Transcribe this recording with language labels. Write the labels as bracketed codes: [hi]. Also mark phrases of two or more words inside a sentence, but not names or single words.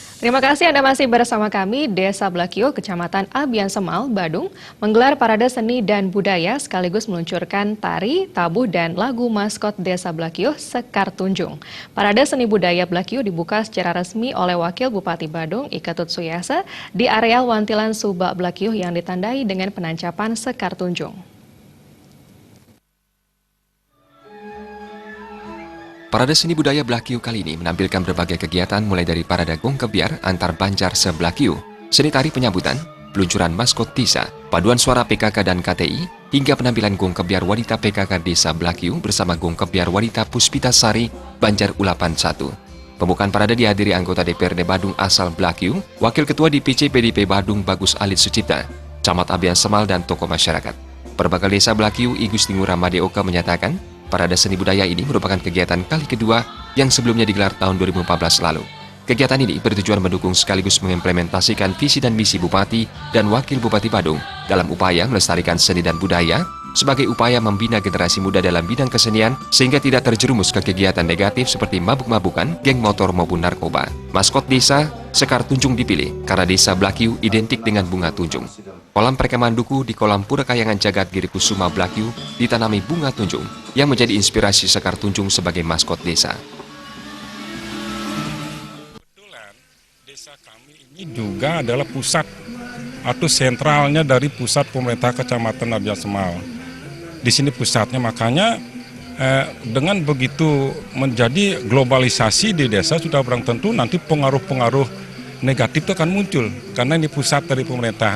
[id] Terima kasih Anda masih bersama kami. Desa Blakio, Kecamatan Abian Semal, Badung, menggelar parade seni dan budaya sekaligus meluncurkan tari, tabuh, dan lagu maskot Desa Blakio, Sekar Tunjung. Parade seni budaya Blakio dibuka secara resmi oleh Wakil Bupati Badung, Iketut Suyasa, di areal Wantilan Subak Blakio yang ditandai dengan penancapan Sekar Tunjung. Parade seni budaya Blakio kali ini menampilkan berbagai kegiatan mulai dari parade gong kebiar antar Banjar se-Blakio, seni tari penyambutan, peluncuran maskot desa, paduan suara PKK dan KTI, hingga penampilan gong kebiar wanita PKK Desa Blakio bersama gong kebiar wanita Puspita Sari, Banjar Ulapan 1. Pembukaan parade dihadiri anggota DPRD Badung asal Blakio, Wakil Ketua DPC PDP Badung Bagus Alit Sucipta, Camat Abian Semal, dan tokoh masyarakat. Perbakal Desa Blakio Igusti Ngurah Madeoka menyatakan, parade seni budaya ini merupakan kegiatan kali kedua yang sebelumnya digelar tahun 2014 lalu. Kegiatan ini bertujuan mendukung sekaligus mengimplementasikan visi dan misi Bupati dan Wakil Bupati Badung dalam upaya melestarikan seni dan budaya sebagai upaya membina generasi muda dalam bidang kesenian sehingga tidak terjerumus ke kegiatan negatif seperti mabuk-mabukan, geng motor maupun narkoba. Maskot desa Sekar Tunjung dipilih karena Desa Blakio identik dengan bunga tunjung. Kolam perkemahan duku di kolam Pura Kayangan Jagat Giri Kusuma Blakio ditanami bunga tunjung yang menjadi inspirasi Sekar Tunjung sebagai maskot desa. Kebetulan desa kami ini juga adalah pusat atau sentralnya dari pusat pemerintah Kecamatan Abian Semal. Di sini pusatnya, makanya dengan begitu menjadi globalisasi di desa sudah barang tentu nanti pengaruh-pengaruh negatif itu akan muncul karena ini pusat dari pemerintahan.